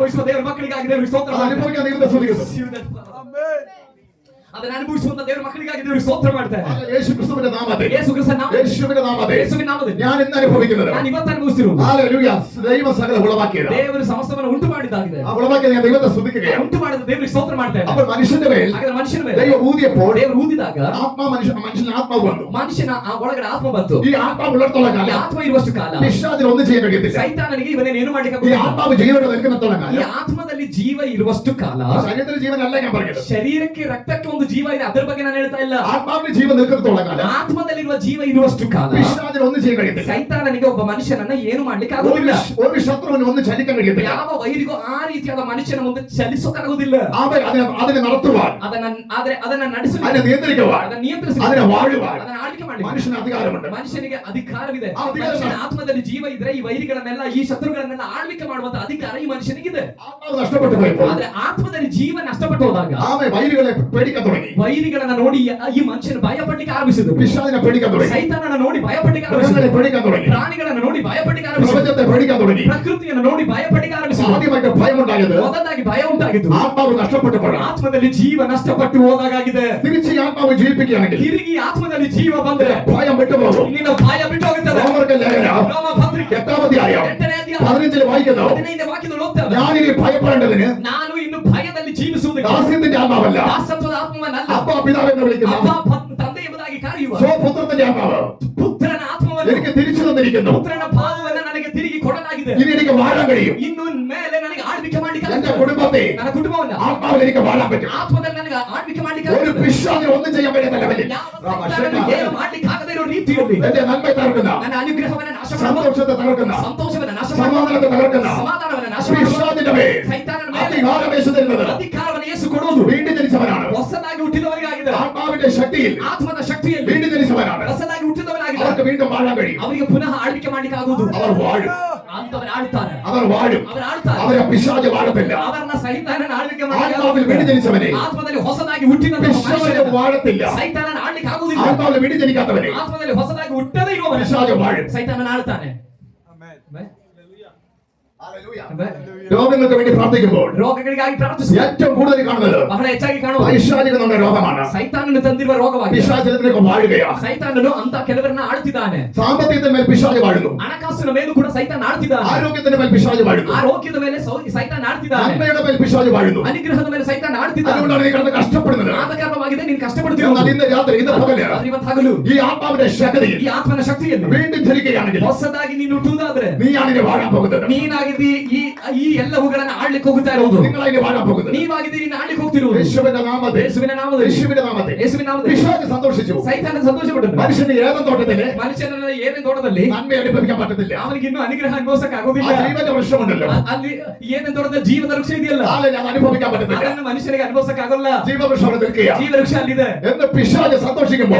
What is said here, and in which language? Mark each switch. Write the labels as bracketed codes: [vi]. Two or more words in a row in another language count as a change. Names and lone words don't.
[kn] ಅನುಭವಿಸುವ ದೇವರ ಮಕ್ಕಳಿಗಾಗಿ ದೇವರಿಗೆ ಸ್ತೋತ್ರ. [ml] അത് അനുഭവിക്കാൻ ദൈവത്തെ സ്തുതിക്കുന്നു. [kn] ಅದನ್ನ ಅನುಭವಿಸುವಂತ ದೇವರ ಮಕ್ಕಳಿಗಾಗಿ ದೇವರು ಸ್ತೋತ್ರ ಮಾಡ್ತಾರೆ. [ml] യേശു ക്രിസ്തുവിന്റെ നാമത്തിൽ [kn] ಯೇಸು ಕ್ರಿಸ್ತನ ನಾಮದಲ್ಲಿ, [ml] യേശുവിന്റെ നാമത്തിൽ [kn] ಯೇಸುವಿನ ನಾಮದಲ್ಲಿ [ml] ഞാൻ ഇന്ന് അനുഭവിക്കുന്നത് [kn] ನಾನು ಇವತ್ತು ಅನುಭವಿಸಿರುವುದು [ml] ഹല്ലേലൂയ ദൈവ സകല ഉളവാക്കിയത് [kn] ದೇವರು ಸಮಸ್ತವನ್ನು ಉಂಟು ಮಾಡಿದ್ದಾಗಿದೆ. [ml] ആ ഉളവാക്കിയത് ഞാൻ ദൈവത്തെ സ്തുതിക്കുകയാണ്. [kn] ಉಂಟು ಮಾಡಿದ ದೇವರಿಗೆ ಸ್ತೋತ್ರ ಮಾಡ್ತಾರೆ. [ml] അപ്പോൾ മനുഷ്യന്റെ മേൽ [kn] ಹಾಗಾದ್ರೆ ಮನುಷ್ಯನ ಮೇಲೆ [ml] ദൈവം ഊതിയപ്പോൾ [kn] ದೇವರು ಊದಿದಾಗ [ml] മനുഷ്യന് ആത്മാവ് വന്നു. [kn] ಮನುಷ್ಯನ ಆ ಒಳಗಡೆ ಆತ್ಮ ಬಂತು. [ml] ഈ ആത്മാവ് ഉള്ളിടത്തോളം [kn] ಈ [ml] കാലം [kn] ಆತ್ಮ ಇರುವಷ್ಟು ಕಾಲ [ml] പിശാചിന് ഒന്നും ചെയ്യാൻ കഴിയത്തില്ല. [kn] ಸೈತಾನನಿಗೆ ಇವನೇನು ಏನು ಮಾಡ್ಲಿಕ್ಕೆ [ml] ഈ [kn] ಆಗುವುದಿಲ್ಲ. [ml] ആത്മാവ് ജീവനോടെ നിൽക്കുന്നിടത്തോളം [kn] ಈ [ml] കാലം [kn] ಆತ್ಮದಲ್ಲಿ ಜೀವ ಇರುವಷ್ಟು ಕಾಲ, [ml] ശരീരത്തിന് ജീവനല്ല ഞാൻ പറഞ്ഞത്, [kn] ಶರೀರಕ್ಕೆ ರಕ್ತಕ್ಕೆ ಒಂದು ಜೀವ ಇದೆ, ಅದರ ಬಗ್ಗೆ ನಾನು ಹೇಳ್ತಾ ಇಲ್ಲ. [ml] ആത്മാവിന് ജീവൻ നിൽക്കുന്നിടത്തോളം കാലം [kn] ಆತ್ಮದಲ್ಲಿರುವ ಜೀವ ಇರುವಷ್ಟು ಕಾಲ [ml] പിശാചിന് ഒന്നും ചെയ്യാൻ കഴിയത്തില്ല. [kn] ಸೈತಾನನಿಗೆ ಒಬ್ಬ ಮನುಷ್ಯನನ್ನ ಏನು ಮಾಡ್ಲಿಕ್ಕೆ ಆಗುದಿಲ್ಲ. [ml] ഒരു ശത്രുവിന് ഒന്നും ചലിക്കാൻ കഴിയത്തില്ല. [kn] ಯಾವ ವೈರಿಗೂ ಆ ರೀತಿಯಾದ ಮನುಷ್ಯನ ಮುಂದೆ ಚಲಿಸೋಕಾಗುದಿಲ್ಲ. [ml] അവൻ അതിനെ നടത്തുവാൻ, [kn] ಅದನ್ನ ನಡೆಸಲು, [ml] അതിനെ നിയന്ത്രിക്കുവാൻ, [kn] ಅದನ್ನ ನಿಯಂತ್ರಿಸಿ, [ml] അതിനെ വാഴുവാൻ [kn] ಅದನ್ನ ಆಳ್ವಿಕೆ ಮಾಡಿ [ml] മനുഷ്യന് അധികാരമുണ്ട്. [kn] ಮನುಷ್ಯನಿಗೆ ಅಧಿಕಾರವಿದೆ. ಆ ಅಧಿಕಾರ ಮನುಷ್ಯನ ಆತ್ಮದಲ್ಲಿ ಜೀವ ಇದ್ರೆ ಈ ವೈರಿಗಳನ್ನೆಲ್ಲ, ಈ ಶತ್ರುಗಳನ್ನೆಲ್ಲ ಆಳ್ವಿಕೆ ಮಾಡುವಂತ ಅಧಿಕಾರ ಈ ಮನುಷ್ಯನಿಗಿದೆ. [ml] ആത്മാവ് നഷ്ടപ്പെട്ടു പോയപ്പോൾ [kn] ಆದ್ರೆ ಆತ್ಮದಲ್ಲಿ ಜೀವ ನಷ್ಟಪಟ್ಟು ಹೋದಾಗ [ml] ആമേ വൈരികളെ പേടിക്കാൻ തുടങ്ങി. [kn] ವೈರಿಗಳನ್ನ ನೋಡಿ ಈ ಮನುಷ್ಯನು ಭಯ ಪಡ್ಲಿಕ್ಕೆ ಆರಂಭಿಸಿದ್ರು. [ml] പിശാചിനെ പേടിക്കാൻ തുടങ്ങി. [kn] ಸೈತಾನನ ನೋಡಿ ಭಯ ಪಡ್ಲಿಕ್ಕೆ [ml] മൃഗങ്ങളെ [kn] ಆರಂಭಿಸಿದ್ರು. [ml] പേടിക്കാൻ തുടങ്ങി. [kn] ಪ್ರಾಣಿಗಳನ್ನ ನೋಡಿ ಭಯ ಪಡ್ಲಿಕ್ಕೆ ಆರಂಭಿಸಿದ್ರು. [ml] പ്രപഞ്ചത്തെ പേടിക്കാൻ തുടങ്ങി. [kn] ಪ್ರಕೃತಿಯನ್ನು ನೋಡಿ ಭಯ ಪಡ್ಲಿಕ್ಕೆ ಆರಂಭಿಸಿದ್ರು. [ml] ആദ്യമായിട്ട് ഭയമുണ്ടായത് [kn] ಮೊದಲಾಗಿ ಭಯ ಉಂಟಾಗಿತ್ತು [ml] ആത്മാവ് നഷ്ടപ്പെട്ടപ്പോഴാണ്. [kn] ಆತ್ಮದಲ್ಲಿ ಜೀವ ನಷ್ಟಪಟ್ಟು ಹೋದಾಗಿದೆ. [ml] തിരിച്ച് ഈ ആത്മാവ് ജീവിപ്പിക്കുകയാണെങ്കിൽ [kn] ತಿರುಗಿ ಆತ್ಮದಲ್ಲಿ ಜೀವ ಬಂದ್ರೆ [ml] ഭയം വിട്ടുപോകും. [kn] ನಿನ್ನ ಭಯ ಬಿಟ್ಟು ಹೋಗುತ್ತದೆ. [ml] റോമർക്ക് ലേഖനം [kn] ರೋಮ ಪತ್ರಿಕೆ [ml] 8-ാം അധ്യായം [kn] 8ನೇ ಅಧ್ಯಾಯ [ml] 15 വായിക്കുന്നു. [kn] 15ನೇ ವಾಕ್ಯದಲ್ಲಿ ಓದ್ತೇವೆ. [ml] ഞാനിനി ഭയപ്പെടേണ്ടതിന് [kn] ನಾನು ಇನ್ನು ಭಯದಲ್ಲಿ ಜೀವಿಸುವುದಿಲ್ಲ. [ml] ദാസ്യത്തിന്റെ ആത്മാവല്ല, [kn] ದಾಸತ್ವದ ಆತ್ಮವನ್ನಲ್ಲ, [ml] അപ്പ പിതാവ് എന്ന് വിളിക്കുന്ന [kn] ತಂದೆ ಎಂಬುದಾಗಿ ಕರೆಯುವ [ml] സ്വപുത്രത്തിന്റെ ആത്മാവ് [kn] ಪುತ್ರನ ಆತ್ಮವನ್ನು, [ml] എനിക്ക് തിരിച്ചു തന്നിരിക്കുന്നു. [kn] ಪುತ್ರನ ಭಾವವನ್ನು ನನಗೆ ತಿರುಗಿ ಕೊಡಲಾಗಿದೆ. [ml] ഇനി എനിക്ക് വാഴാൻ കഴിയും. [kn] ಇನ್ನು ಮೇಲೆ ನನಗೆ ಆಳ್ವಿಕೆ ಮಾಡ್ಲಿಕ್ಕೆ [ml] എന്റെ [kn] ಆಗುತ್ತೆ. [ml] കുടുംബത്തെ [kn] ನನ್ನ ಕುಟುಂಬವನ್ನ [ml] ആത്മാവിൽ എനിക്ക് വാഴാൻ പറ്റും. [kn] ಆತ್ಮದಲ್ಲಿ ನನಗೆ ಆಳ್ವಿಕೆ ಮಾಡ್ಲಿಕ್ಕೆ [ml] ഒരു [kn] ಆಗುತ್ತೆ. [ml] പിശാചിന് ഒന്നും ചെയ്യാൻ കഴിയാത്ത ലെവലിൽ [kn] ಯಾವ ಸೈತಾನನಿಗೆ ಏನು ಮಾಡ್ಲಿಕ್ಕೆ ಆಗದೇ ಇರೋ ರೀತಿಯಲ್ಲಿ [ml] എന്റെ നന്മ തകർക്കുന്ന, [kn] ನನ್ನ ಅನುಗ್ರಹವನ್ನ ನಾಶ ಮಾಡುವ, [ml] സന്തോഷത്തെ തകർക്കുന്ന, [kn] ಸಂತೋಷವನ್ನ ನಾಶ ಮಾಡುವ, [ml] സമാധാനത്തെ തകർക്കുന്ന [kn] ಸಮಾಧಾನವನ್ನ ನಾಶ ಮಾಡುವ [ml] പിശാചിന്റെ മേൽ [kn] ಸೈತಾನನ ಮೇಲೆ [ml] അധികാരം യേശു തരുന്നത് [kn] ಅಧಿಕಾರವನ್ನು ಯೇಸು ಕೊಡುವುದು [ml] വീണ്ടും ജനിച്ചവനാണ്. [kn] ಹೊಸದಾಗಿ ಹುಟ್ಟಿದವರಿಗಾಗಿದೆ. [ml] ആത്മാവിന്റെ ശക്തിയിൽ [kn] ಆತ್ಮದ ಶಕ್ತಿಯಲ್ಲಿ [ml] വീണ്ടും ജനിച്ചവനാണ്. [kn] ಹೊಸದಾಗಿ ಹುಟ್ಟಿದವನಾಗಿದೆ. [ml] അവർക്ക് വീണ്ടും വാഴാൻ കഴിയും. [kn] ಅವರಿಗೆ ಪುನಃ ಆಳ್ವಿಕೆ ಮಾಡ್ಲಿಕ್ಕೆ ಆಗುವುದು. [ml] അവർ വാഴും. [kn] ಅಂತವರು ಆಳ್ತಾರೆ. [ml] അവർ വാഴും. [kn] ಅವರು ಆಳ್ತಾರೆ. [ml] അവരെ പിശാച് വാഴത്തില്ല. [kn] ಅವರನ್ನ ಸೈತಾನನ ಆಳ್ವಿಕೆ [ml] ആത്മാവിൽ വീണ്ടും ജനിച്ചവനെ [kn] ಆತ್ಮದಲ್ಲಿ ಹೊಸದಾಗಿ ಹುಟ್ಟಿದಂತ [ml] പിശാച് വാഴത്തില്ല. [kn] ಸೈತಾನನ ಆಳ್ಲಿಕ್ಕೆ ಆಗುವುದಿಲ್ಲ. [ml] ആത്മാവിൽ വീണ്ടും ജനിക്കാത്തവനെ [kn] ಆತ್ಮದಲ್ಲಿ ಹೊಸದಾಗಿ ಹುಟ್ಟದೇ ಇರುವ [ml] പിശാച് വാഴും. [kn] ಸೈತಾನನ ಆಳ್ತಾನೆ. [ml] രോഗങ്ങൾക്ക് വേണ്ടി പ്രാർത്ഥിക്കുമ്പോൾ [kn] ರೋಗಗಳಿಗಾಗಿ ಪ್ರಾರ್ಥಿಸುವ [ml] ഏറ്റവും കൂടുതൽ കാണുന്നത് [kn] ಬಹಳ ಹೆಚ್ಚಾಗಿ ಕಾಣುವ [ml] പൈശാചികമായ രോഗമാണ്. [kn] ಸೈತಾನನು ತಂದಿರುವ ರೋಗವಾಗಿದೆ. [ml] പിശാചിനൊക്കെ വാഴുകയാണ്. [kn] ಸೈತಾನನು ಅಂತ ಕೆಲವರನ್ನ ಆಳ್ತಿದ್ದಾನೆ. [ml] സാമ്പത്തികത്തിന്റെ മേൽ പിശാച് വാഴുന്നു. [kn] ಹಣಕಾಸಿನ ಮೇಲೂ ಕೂಡ ಸೈತಾನ ಆಳ್ತಿದ್ದಾನೆ. [ml] ആരോഗ്യത്തിന്റെ മേൽ പിശാച് വാഴുന്നു. [kn] ಆರೋಗ್ಯದ ಮೇಲೆ ಸೈತಾನ ಆಡ್ತಿದ್ದಾನೆ. [ml] നന്മയുടെ മേൽ പിശാച് വാഴുന്നു. [kn] ಅನುಗ್ರಹದ ಮೇಲೆ ಸೈತಾನ ಆಡ್ತಿದ್ದಾನೆ. [ml] അതുകൊണ്ടാണ് നീ കിടന്ന് കഷ്ടപ്പെടുന്നത്. [kn] ಆದ ಕಾರಣವಾಗಿದೆ ನೀನು [ml] എന്നാൽ [kn] ಕಷ್ಟಪಡ್ತಿರೋದು. [ml] ഇന്ന് രാത്രി ഇന്ന് പകല് [kn] ಆದ್ರೆ ಇವತ್ತು ಹಗಲು [ml] ഈ ആത്മാവിന്റെ ശക്തിയിൽ [kn] ಈ ಆತ್ಮನ ಶಕ್ತಿಯನ್ನು [ml] വീണ്ടും ധരിക്കുകയാണെങ്കിൽ [kn] ಹೊಸದಾಗಿ ನೀನು ಹುಟ್ಟುವುದಾದ್ರೆ [ml] നീയാണ് ഇനി വാഴാൻ പോകുന്നത്. [kn] ನೀನಾಗಿದ್ದಿ ಈ ಎಲ್ಲವುಗಳನ್ನ ಆಡ್ಲಿಕ್ಕೆ ಹೋಗುತ್ತಾ ಇರೋದು. [ml] നിങ്ങളാണ് ഇനി വാഴാൻ പോകുന്നത്. [kn] ನೀವಾಗಿದ್ದೀರಿ, ನೀನು ಆಡ್ಲಿಕ್ಕೆ ಹೋಗ್ತಿರುವುದು. [ml] യേശുവിന്റെ നാമത്തിൽ [kn] ಯೇಸುವಿನ ನಾಮದಲ್ಲಿ, [ml] യേശുവിന്റെ നാമത്തിൽ [kn] ಯೇಸುವಿನ ನಾಮದಲ್ಲಿ [ml] പിശാച് സന്തോഷിച്ചു. [kn] ಸೈತಾನ ಸಂತೋಷಪಟ್ಟನು. [ml] മനുഷ്യന് ഏതൻ തോട്ടത്തില് [kn] ಮನುಷ್ಯನ ಏನೇನ್ ತೋಟದಲ್ಲಿ [ml] നന്മ അനുഭവിക്കാൻ പറ്റത്തില്ല. [kn] ಅವನಿಗೆ ಇನ್ನೂ ಅನುಗ್ರಹ ಅನುಭವಿಸಕ್ಕೆ [ml] ആ [kn] ಆಗೋದಿಲ್ಲ. [ml] ജീവന്റെ വൃക്ഷമുണ്ടല്ലോ, [kn] ಅಲ್ಲಿ ಏನೇನ್ ತೋಟದ ಜೀವದ ವೃಕ್ಷ ಇದೆಯಲ್ಲ, [ml] നാളെ ഞാൻ അനുഭവിക്കാൻ പറ്റത്തില്ല. [kn] ಅದನ್ನು ಮನುಷ್ಯನಿಗೆ ಅನುಭವಿಸಕ್ಕೆ ಆಗೋಲ್ಲ. [ml] ജീവവൃക്ഷം അവിടെ നിൽക്കുക [kn] ಜೀವ ವೃಕ್ಷ ಅಲ್ಲಿದೆ [ml] എന്ന് പിശാച് സന്തോഷിക്കുമ്പോൾ